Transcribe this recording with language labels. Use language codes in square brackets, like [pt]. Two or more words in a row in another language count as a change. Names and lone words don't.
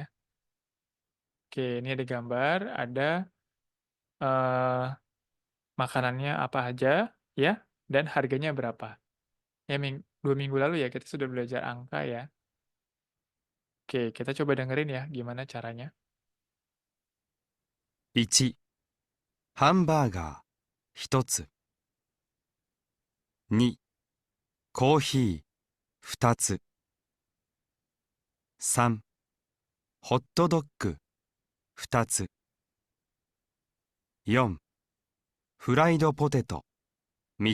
[id] Oke, ini ada gambar, ada eh, makanannya apa aja ya dan harganya berapa. Ya, 2 minggu lalu ya kita sudah belajar angka ya. Oke, kita coba dengerin ya gimana caranya. [ja] 1、ハンバーガー1つ。2、コーヒー2つ。3、ホットドッグ2つ。4、フライドポテト3